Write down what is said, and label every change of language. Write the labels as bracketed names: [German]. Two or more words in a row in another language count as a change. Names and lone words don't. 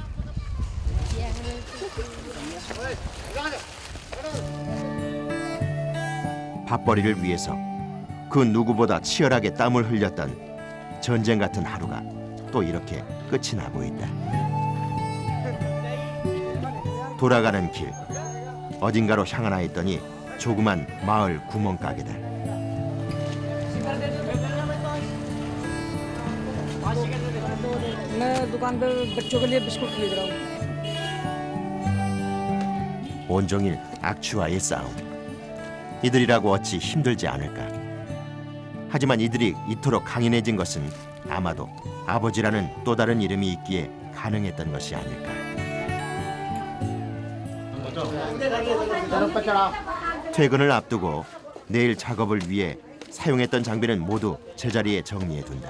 [Korean] 밥벌이를 위해서 그 누구보다 치열하게 땀을 흘렸던 전쟁 같은 하루가 또 이렇게 끝이 나고 있다. 돌아가는 길, 어딘가로 향하나 했더니 조그만 마을 구멍가게다. [Hindi] मैं दुकान पे बच्चों के लिए बिस्कुट खरीद रहा हूँ। [Korean] 온종일 악취와의 싸움. 이들이라고 어찌 힘들지 않을까. 하지만 이들이 이토록 강인해진 것은 아마도 아버지라는 또 다른 이름이 있기에 가능했던 것이 아닐까. 퇴근을 앞두고 내일 작업을 위해 사용했던 장비는 모두 제자리에 정리해둔다.